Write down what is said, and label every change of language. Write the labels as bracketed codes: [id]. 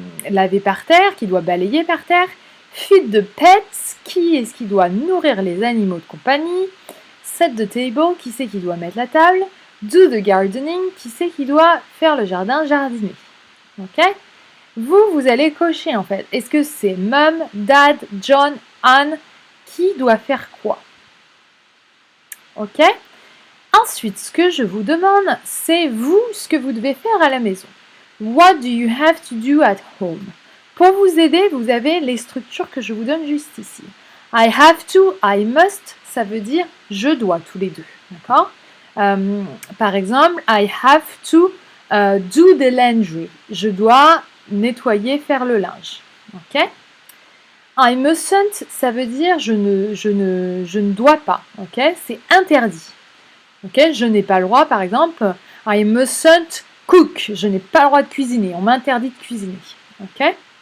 [fr] laver par terre, qui doit balayer par terre, [en] feed the pets, [fr] qui est-ce qui doit nourrir les animaux de compagnie, [en] set the table, [fr] qui c'est qui doit mettre la table, [en] do the gardening, [fr] qui c'est qui doit faire le jardin, jardiner. Ok? Vous allez cocher en fait. Est-ce que c'est Mom, Dad, John, Anne? Qui doit faire quoi? Ok? Ensuite, ce que je vous demande, c'est vous, ce que vous devez faire à la maison. [en] What do you have to do at home? [fr] Pour vous aider, vous avez les structures que je vous donne juste ici. [en] I have to, I must, [fr] ça veut dire je dois tous les deux. D'accord? Par exemple, [en] I have to do the laundry. [fr] Je dois nettoyer, faire le linge. Ok? [en] I mustn't, [fr] ça veut dire je ne dois pas. Ok? C'est interdit. Ok? Je n'ai pas le droit, par exemple, [en] I mustn't cook. [fr] Je n'ai pas le droit de cuisiner. On m'interdit de cuisiner. Ok?